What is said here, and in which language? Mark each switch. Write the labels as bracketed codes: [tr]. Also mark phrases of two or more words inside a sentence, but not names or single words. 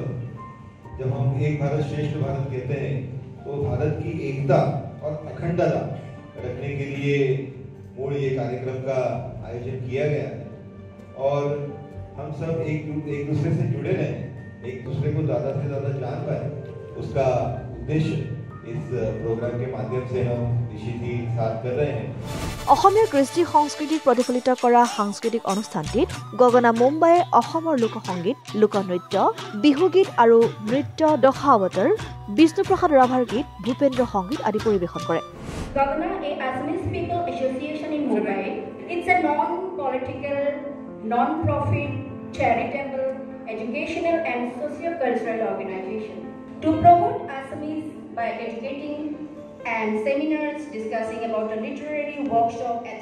[hi] जब हम एक भारत श्रेष्ठ भारत कहते हैं तो भारत की एकता और अखंडता रखने के लिए मूल ये कार्यक्रम का आयोजन किया गया है और हम सब एक दूसरे से जुड़े रहें, एक दूसरे को ज़्यादा से ज़्यादा जान पाए, उसका उद्देश्य इस प्रोग्राम के माध्यम से हम निश्चित साथ कर रहे हैं। [as] অসমীয়া কৃষ্টি সংস্কৃতিক প্ৰতিফলিত কৰা সাংস্কৃতিক অনুষ্ঠানটিত গগনা মুম্বাইয়ে অসমৰ লোকসংগীত, লোকনৃত্য, বিহুগীত আৰু নৃত্য দশাৱতাৰ, বিষ্ণুপ্ৰসাদ ৰাভাৰ গীত, ভূপেন্দ্ৰ সংগীত আদি পৰিৱেশন কৰে। [en] Gagana, a Assamese people association in Mumbai. It's a non-political, non-profit, charitable, educational and socio-cultural organization to promote Assamese by educating and seminars discussing about a literary workshop, etc.